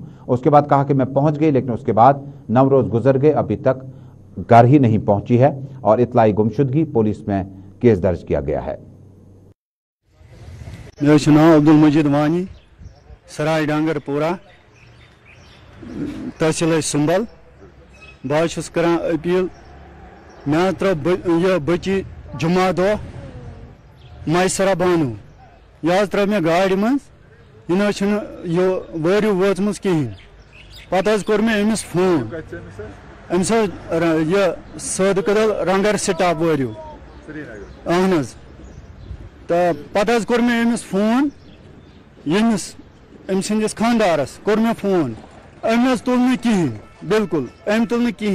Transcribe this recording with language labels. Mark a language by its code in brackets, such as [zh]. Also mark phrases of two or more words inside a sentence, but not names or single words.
[hi] उसके बाद कहा कि मैं पहुँच गई, लेकिन उसके बाद 9 रोज़ गुजर गए, अभी तक घर ही नहीं पहुँची है और इतलाई गुमशुदगी पुलिस में केस दर्ज किया गया है। मेरा नाम अब्दुल मजीद वानी, सराय डांगरपोरा, तहसील सुंबल। [ks] बहुत कर अपील, मैं त्रो बची जुमा दो मैसरा बानू यह त्रो मे गाड़ी मज वरियो वोचम कहें। पत कोर मे अमिस फोन, अमिस यह सद कदल रंगर स्टाप वरियो अहन तो पत कोर मे अमिस फोन, यमिस अम सस खानदारस कोर मे फोन, अम तुल न कहें, बिल्कुल अम तुल न कहें।